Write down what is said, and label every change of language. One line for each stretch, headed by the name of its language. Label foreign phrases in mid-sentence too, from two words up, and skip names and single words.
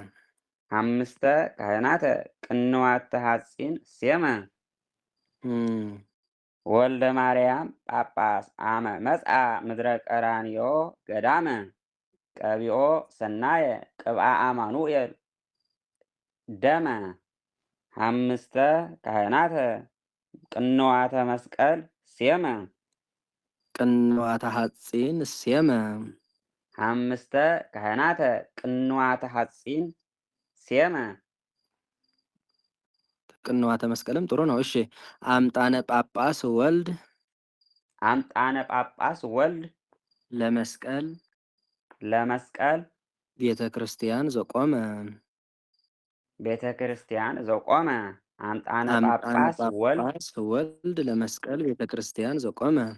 Geez: አምስተ ካህናተ ቅንዋተ ሐጺን ሴመ ወልደ ማርያም ጳጳስ አመ መጽአ ምድረ ቀራንዮ ገዳመ ቀቢኦ ሰናየ ቅብአ አማኑኤል ደመ ሐምስተ ካህናተ ቅንዋተ መስቀል ሴመ ቅንዋተ ሐጺን ሴመ ሐምስተ ካህናተ ቅንዋተ ሐጺን ሴመ ቅንዋተ መስቀልም
Amharic: ጥሩ ነው።
Geez: እሺ አምጣነ ጳጳስ ወልድ አምጣነ ጳጳስ ወልድ ለመስቀል ቤተ ክርስቲያን ዘቆመ ቤተ ክርስቲያን ዘቆመ አምጣነ ጳጳስ ወልድ ለመስቀል ቤተ ክርስቲያን ዘቆመ